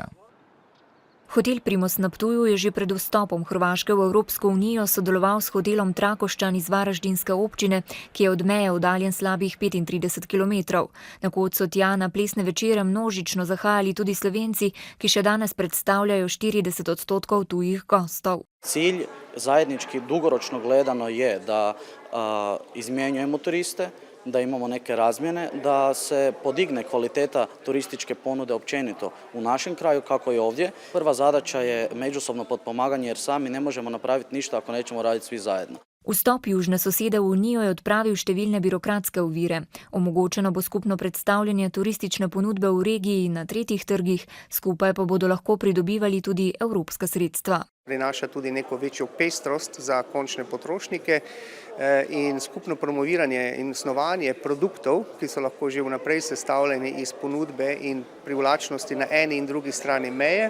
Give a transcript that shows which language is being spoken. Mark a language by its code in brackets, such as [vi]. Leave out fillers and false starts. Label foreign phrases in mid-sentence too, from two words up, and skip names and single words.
[sl] Hotel Primos na Ptuju je že pred vstopom Hrvaške v Evropsko unijo sodeloval s hotelom Trakošćan iz Varaždinske občine, ki je od meje oddaljen slabih 35 km. Nekoč so tja na plesne večere množično zahajali tudi Slovenci, ki še danes predstavljajo 40% tujih gostov. [hr] Cilj zajednički dugoročno gledano je da izmjenjujemo turiste, da imamo neke razmjene, da se podigne kvaliteta turističke ponude općenito u našem kraju kako i ovdje. Prva zadaća je međusobno potpomaganje jer sami ne možemo napraviti ništa ako nećemo raditi svi zajedno. [sl] Vstop južne sosede v Unijo je odpravil številne birokratske ovire. Omogočeno bo skupno predstavljanje turistične ponudbe v regiji in na tretjih trgih, skupaj pa bodo lahko pridobivali tudi evropska sredstva. Prinaša tudi neko večjo pestrost za končne potrošnike in skupno promoviranje in snovanje produktov, ki so lahko že vnaprej sestavljeni iz ponudbe in privlačnosti na eni in drugi strani meje.